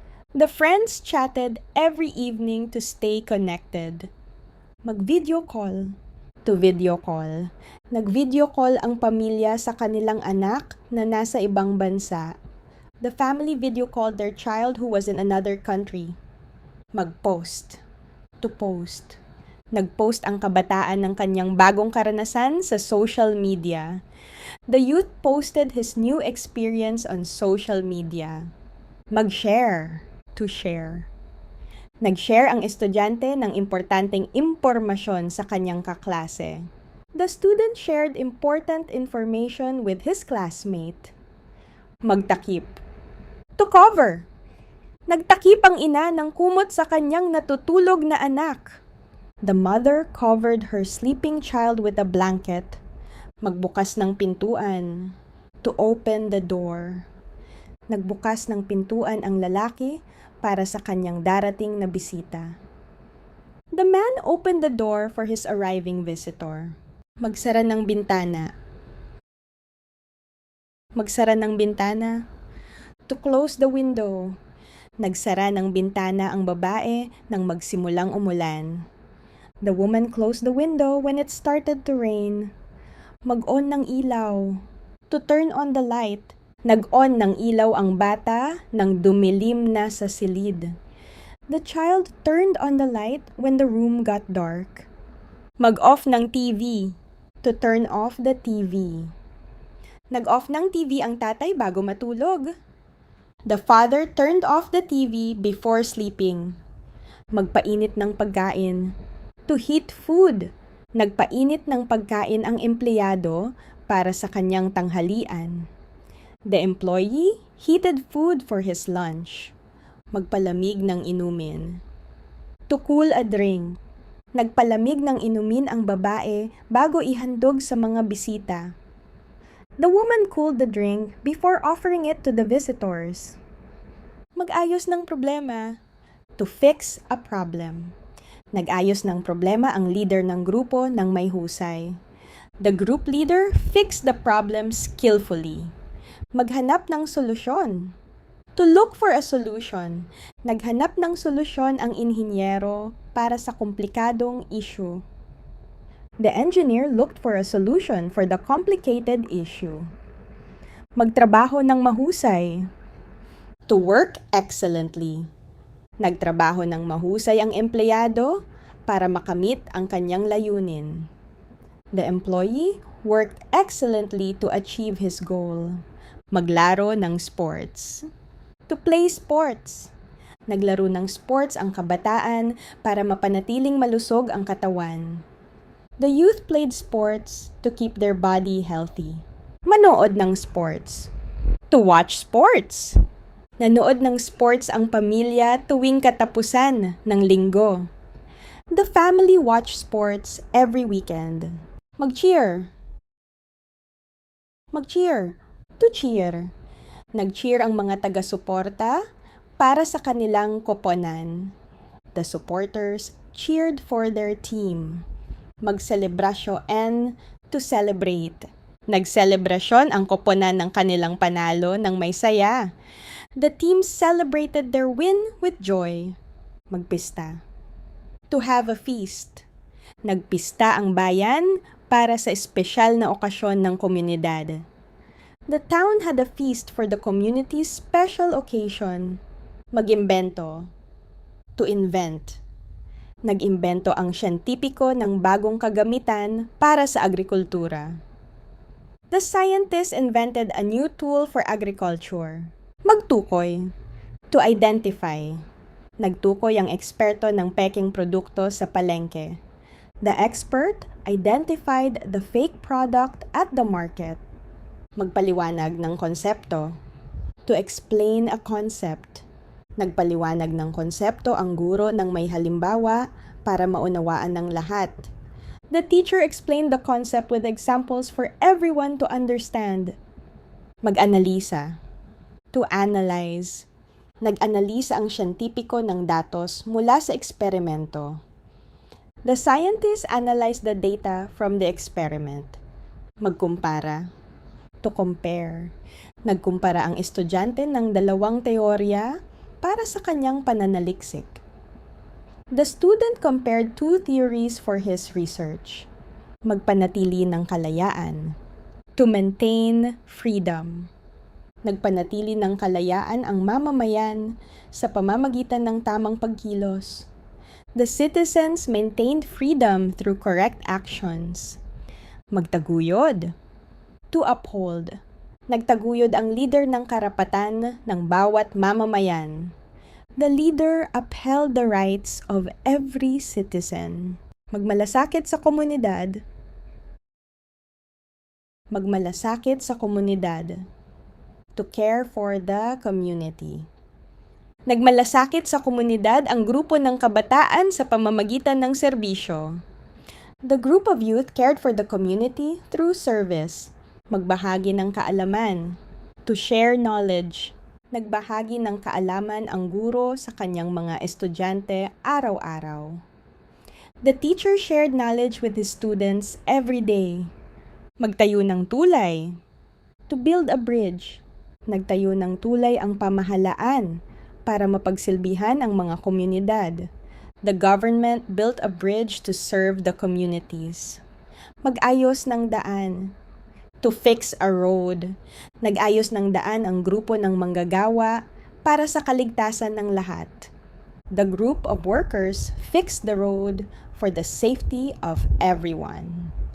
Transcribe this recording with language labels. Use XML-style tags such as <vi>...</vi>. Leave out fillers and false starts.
<en>The friends chatted every evening to stay connected.</en> <tl>Mag-video call.</tl> <en>To video call.</en> <tl>Nag-video call ang pamilya sa kanilang anak na nasa ibang bansa.</tl> <en>The family video called their child who was in another country.</en> <tl>Mag-post.</tl> <en>To post.</en> <tl>Nag-post ang kabataan ng kanyang bagong karanasan sa social media.</tl> <en>The youth posted his new experience on social media.</en> <tl>Mag-share.</tl> <en>To share.</en> <tl>Nag-share ang estudyante ng importanteng impormasyon sa kanyang kaklase.</tl> <en>The student shared important information with his classmate.</en> <tl>Magtakip.</tl> <en>To cover.</en> <tl>Nagtakip ang ina ng kumot sa kanyang natutulog na anak.</tl> <en>The mother covered her sleeping child with a blanket.</en> <tl>Magbukas ng pintuan.</tl> <en>To open the door.</en> <tl>Nagbukas ng pintuan ang lalaki para sa kanyang darating na bisita.</tl> <en>The man opened the door for his arriving visitor.</en> <tl>Magsara ng bintana. Magsara ng bintana.</tl> <en>To close the window.</en> <tl>Nagsara ng bintana ang babae nang magsimulang umulan.</tl> <en>The woman closed the window when it started to rain.</en> <tl>Mag-on ng ilaw.</tl> <en>To turn on the light.</en> <tl>Nag-on ng ilaw ang bata nang dumilim na sa silid.</tl> <en>The child turned on the light when the room got dark.</en> <tl>Mag-off ng TV.</tl> <en>To turn off the TV.</en> <tl>Nag-off ng TV ang tatay bago matulog.</tl> <en>The father turned off the TV before sleeping.</en> <tl>Magpainit ng pagkain.</tl> <en>To heat food.</en> <tl>Nagpainit ng pagkain ang empleyado para sa kanyang tanghalian.</tl> <en>The employee heated food for his lunch.</en> <tl>Magpalamig ng inumin.</tl> <en>To cool a drink.</en> <tl>Nagpalamig ng inumin ang babae bago ihandog sa mga bisita.</tl> <en>The woman cooled the drink before offering it to the visitors.</en> <tl>Mag-ayos ng problema.</tl> <en>To fix a problem.</en> <tl>Nag-ayos ng problema ang leader ng grupo ng may husay.</tl> <en>The group leader fixed the problem skillfully.</en> <tl>Maghanap ng solusyon.</tl> <en>To look for a solution.</en> <tl>Naghanap ng solusyon ang inhinyero para sa komplikadong issue.</tl> <en>The engineer looked for a solution for the complicated issue.</en> <tl>Magtrabaho ng mahusay.</tl> <en>To work excellently.</en> <tl>Nagtrabaho ng mahusay ang empleyado para makamit ang kanyang layunin.</tl> <en>The employee worked excellently to achieve his goal.</en> <tl>Maglaro ng sports.</tl> <en>To play sports.</en> <tl>Naglaro ng sports ang kabataan para mapanatiling malusog ang katawan.</tl> <en>The youth played sports to keep their body healthy.</en> <tl>Manood ng sports.</tl> <en>To watch sports.</en> <tl>Nanood ng sports ang pamilya tuwing katapusan ng linggo.</tl> <en>The family watched sports every weekend.</en> <tl>Mag-cheer. Mag-cheer.</tl> <en>To cheer.</en> <tl>Nag-cheer ang mga taga-suporta para sa kanilang koponan.</tl> <en>The supporters cheered for their team.</en> <tl>Magselebrasyon.</tl> <en>To celebrate.</en> <tl>Nagselebrasyon ang koponan ng kanilang panalo ng may saya.</tl> <en>The team celebrated their win with joy.</en> <tl>Magpista.</tl> <en>To have a feast.</en> <tl>Nagpista ang bayan para sa espesyal na okasyon ng komunidad.</tl> <en>The town had a feast for the community's special occasion.</en> <tl>Mag-imbento.</tl> <en>To invent.</en> <tl>Nag-imbento ang siyentipiko ng bagong kagamitan para sa agrikultura.</tl> <en>The scientists invented a new tool for agriculture.</en> <tl>Magtukoy.</tl> <en>To identify.</en> <tl>Nagtukoy ang eksperto ng peking produkto sa palengke.</tl> <en>The expert identified the fake product at the market.</en> <tl>Magpaliwanag ng konsepto.</tl> <en>To explain a concept.</en> <tl>Nagpaliwanag ng konsepto ang guro ng may halimbawa para maunawaan ng lahat.</tl> <en>The teacher explained the concept with examples for everyone to understand.</en> <tl>Mag-analisa.</tl> <en>To analyze.</en> <tl>Nag-analisa ang siyentipiko ng datos mula sa eksperimento.</tl> <en>The scientists analyzed the data from the experiment.</en> <tl>Magkumpara.</tl> <en>To compare.</en> <tl>Nagkumpara ang estudyante ng dalawang teorya para sa kanyang pananaliksik.</tl> <en>The student compared two theories for his research.</en> <tl>Magpanatili ng kalayaan.</tl> <en>To maintain freedom.</en> <tl>Nagpanatili ng kalayaan ang mamamayan sa pamamagitan ng tamang pagkilos.</tl> <en>The citizens maintained freedom through correct actions.</en> <tl>Magtaguyod.</tl> <en>To uphold.</en> <tl>Nagtaguyod ang leader ng karapatan ng bawat mamamayan.</tl> <en>The leader upheld the rights of every citizen.</en> <tl>Magmalasakit sa komunidad. Magmalasakit sa komunidad.</tl> <en>To care for the community.</en> <tl>Nagmalasakit sa komunidad ang grupo ng kabataan sa pamamagitan ng serbisyo.</tl> <en>The group of youth cared for the community through service.</en> <tl>Magbahagi ng kaalaman.</tl> <en>To share knowledge.</en> <tl>Nagbahagi ng kaalaman ang guro sa kanyang mga estudyante araw-araw.</tl> <en>The teacher shared knowledge with his students every day.</en> <tl>Magtayo ng tulay.</tl> <en>To build a bridge.</en> <tl>Nagtayo ng tulay ang pamahalaan para mapagsilbihan ang mga komunidad.</tl> <en>The government built a bridge to serve the communities.</en> <tl>Mag-ayos ng daan.</tl> <en>To fix a road.</en> <tl>Nag-ayos ng daan ang grupo ng manggagawa para sa kaligtasan ng lahat.</tl> <en>The group of workers fixed the road for the safety of everyone.</en>